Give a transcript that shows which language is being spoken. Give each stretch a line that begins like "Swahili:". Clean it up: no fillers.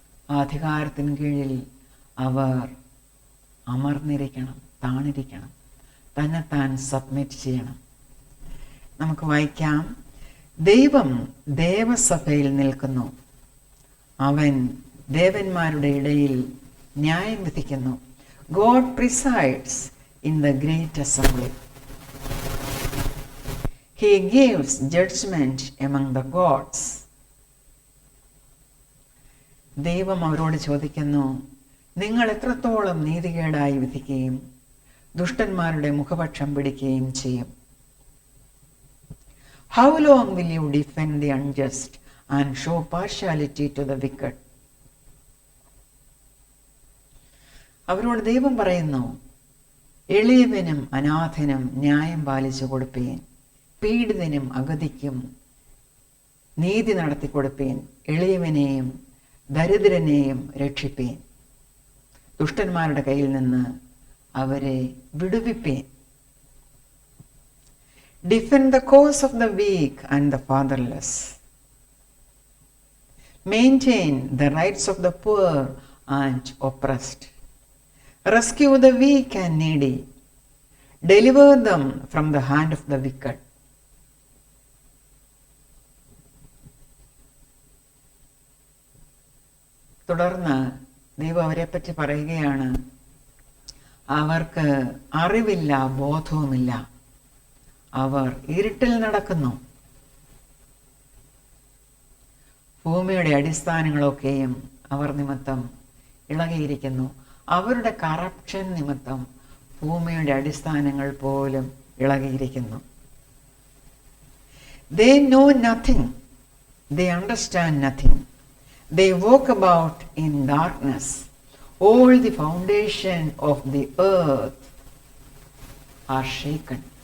Malayalam: ആ അധികാരത്തിന് കീഴിൽ അവർ അമർന്നിരിക്കണം, താണിരിക്കണം, തന്നെത്താൻ സബ്മിറ്റ് ചെയ്യണം. നമുക്ക് വായിക്കാം, ദൈവം ദേവസഭയിൽ നിൽക്കുന്നു, അവൻ ദേവന്മാരുടെ ഇടയിൽ ന്യായം വിധിക്കുന്നു.
English: God presides in the great assembly. He gives judgment among the gods.
Malayalam: ദൈവം അവരോട് ചോദിക്കുന്നു, നിങ്ങൾ എത്രത്തോളം നീതികേടായി വിധിക്കുകയും ദുഷ്ടന്മാരുടെ മുഖപക്ഷം പിടിക്കുകയും ചെയ്യും?
English: How long will you defend the unjust and show partiality to the wicked?
Malayalam: അവരോട് ദൈവം പറയുന്നു, എളിയവനും അനാഥനും ന്യായം പാലിച്ചു കൊടുപ്പീൻ, പീഡിതനും അഗതിക്കും നീതി നടത്തി കൊടുപ്പീൻ, എളിയവനെയും ദരിദ്രനെയും രക്ഷിപ്പീൻ, ദുഷ്ടന്മാരുടെ കയ്യിൽ നിന്ന് അവരെ വിടുവിപ്പീൻ.
English: Defend the cause of the weak and the fatherless. Maintain the rights of the poor and oppressed. Rescue the weak and needy. Deliver them from the hand of the wicked.
Malayalam: തുടർന്ന് ദൈവം അവരെപ്പറ്റി പറയുകയാണ്, അവർക്ക് അറിവില്ല, ബോധവുമില്ല, അവർ ഇരുട്ടിൽ നടക്കുന്നു. ഭൂമിയുടെ അടിസ്ഥാനങ്ങളൊക്കെയും അവർ നിമിത്തം ഇളകിയിരിക്കുന്നു. അവരുടെ കറപ്ഷൻ നിമിത്തം ഭൂമിയുടെ അടിസ്ഥാനങ്ങൾ പോലും ഇളകിയിരിക്കുന്നു.
English: They know nothing, they understand nothing, they walk about in darkness, all the foundation of the earth are shaken.